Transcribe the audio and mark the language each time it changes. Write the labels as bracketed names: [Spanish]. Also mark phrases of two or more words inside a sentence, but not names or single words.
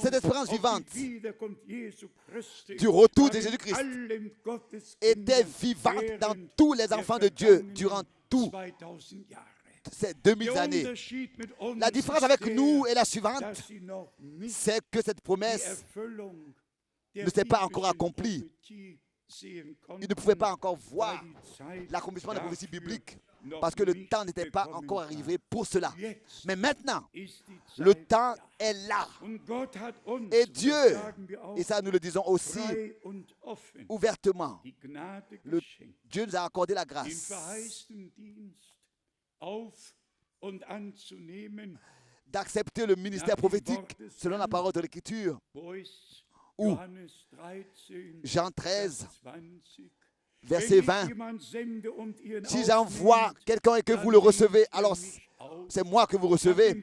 [French] Cette espérance [German] auf [French] vivante [German] die Wiederkunft Jesu Christi [French] du retour de [German] war in [French] Jésus-Christ [German] allen Gotteskindern [French] était vivante dans [German] während [French] tous les [German] der [French] enfants de Dieu [German] vergangenen [French] durant tous [German] 2000 Jahre. [French] ces 2000 [German] Der [French] années. [German] Unterschied mit uns [French] La différence [German] ist [French] avec [German] der, [French] nous est la suivante, [German] dass sie noch nicht [French] c'est que cette [German] die [French] promesse [German] Erfüllung der [French] ne s'est pas encore [German] biblischen [French] accomplie. [German] Prophetie sehen [French] Il ne pouvait [German] konnten, [French] pas encore voir [German] weil die Zeit [French] l'accomplissement de la prophétie [German] dafür [French] biblique, parce que le temps n'était pas encore arrivé pour cela. Mais maintenant, le temps est là. Et Dieu, et ça nous le disons aussi ouvertement, Dieu nous a accordé la grâce d'accepter le ministère prophétique selon la parole de l'Écriture, où Jean 13, verset 20, si j'envoie quelqu'un et que vous le recevez, alors c'est moi que vous recevez.